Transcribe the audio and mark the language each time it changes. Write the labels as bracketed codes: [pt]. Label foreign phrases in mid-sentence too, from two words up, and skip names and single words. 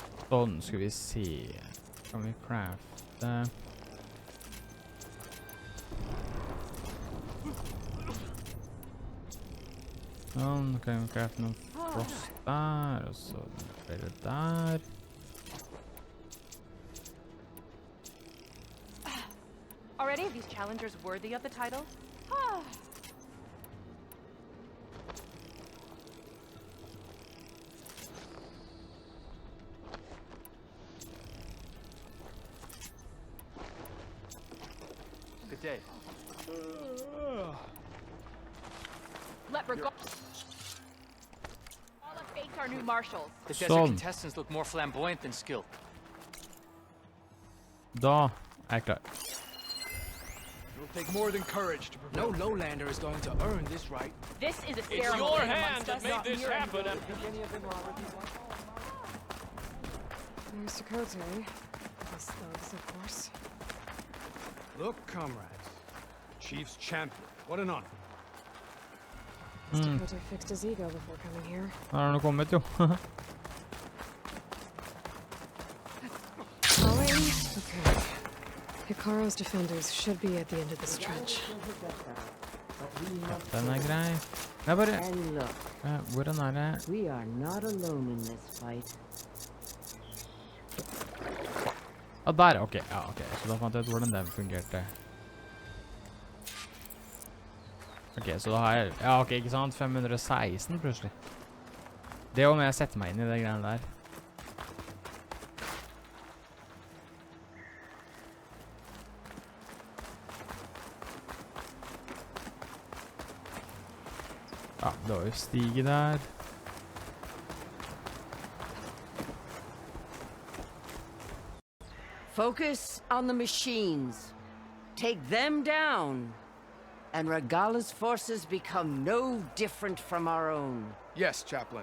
[no] Sånn, skal vi se. Kan vi crafte? Sånn, kan vi crafte noen frost der, og så flere der. [en] Are any of these challengers worthy of the title? Good day. Leprechaun. All of fate's our new marshals. The desert contestants look more flamboyant than skilled. [no] Da er jeg klar. [en] It'll take more than courage to prevail. No lowlander is going to earn this right. This is a It's ceremony your amongst hand that us, made not this mere happen. There's Dakota. These thugs, of course. Look, comrades. Chief's champion. What an honor. Dakota fixed his ego before coming here. [no] Har han kommet, jo. Okay. [en] Hikaru's defenders should be at the end of this trench. [no] Den er grei. Jeg bare... [en] And look, [no] Hvordan er det? [en] we are not alone in this fight. [no] Ah, der, ok. Ja, ok. Så da fant jeg ut hvordan den fungerte. Ok, så da har jeg... Ja, ok, ikke sant? 516 plutselig. Det er om jeg setter meg inn i det greiene der. Ja, det var jo stige der. [en] Focus on the machines. Take them down. And Regala's forces become no different from our own. Yes, Chaplain.